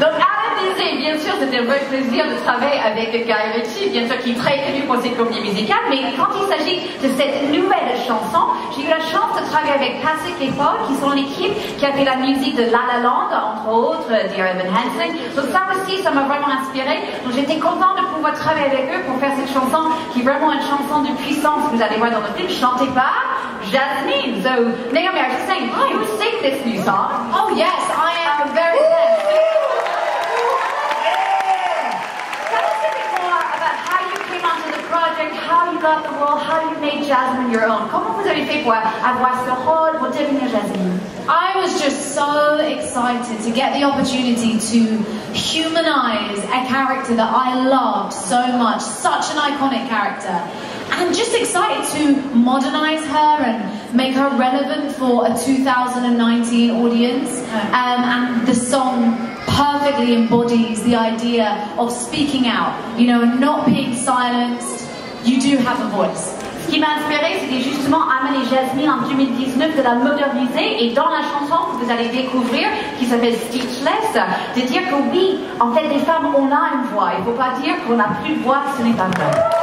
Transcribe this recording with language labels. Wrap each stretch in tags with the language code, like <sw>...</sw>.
<fr>Donc, bien sûr, c'était un vrai plaisir de travailler avec Guy Ritchie, bien sûr, qui est très connu pour ses comédies musicales, mais quand il s'agit de cette nouvelle chanson, j'ai eu la chance de travailler avec Pasek et Paul, qui sont l'équipe qui a fait la musique de La La Land, entre autres, Dear Evan Hansen. Donc ça aussi, ça m'a vraiment inspiré. Donc j'étais contente de pouvoir travailler avec eux pour faire cette chanson, qui est vraiment une chanson de puissance, que vous allez voir dans le film, chantée par Jasmine.</fr> <en>So, Naomi, I was just saying, hi, who sing this new song? Oh yes, I am very fan. Project, how you got the role, how you made Jasmine your own.</en> <fr>Comment vous avez fait pour avoir ce rôle, pour devenir Jasmine?</fr> <en>I was just so excited to get the opportunity to humanize a character that I loved so much, such an iconic character. And just excited to modernize her and make her relevant for a 2019 audience. And the song perfectly embodies the idea of speaking out, you know, and not being silenced. You do have a voice.</en> <fr>Ce qui m'a inspiré, c'était justement amener Jasmine en 2019, de la moderniser, et dans la chanson que vous allez découvrir, qui s'appelle Speechless, de dire que oui, en fait, les femmes, on a une voix. Il ne faut pas dire qu'on n'a plus de voix, ce n'est pas vrai.</fr>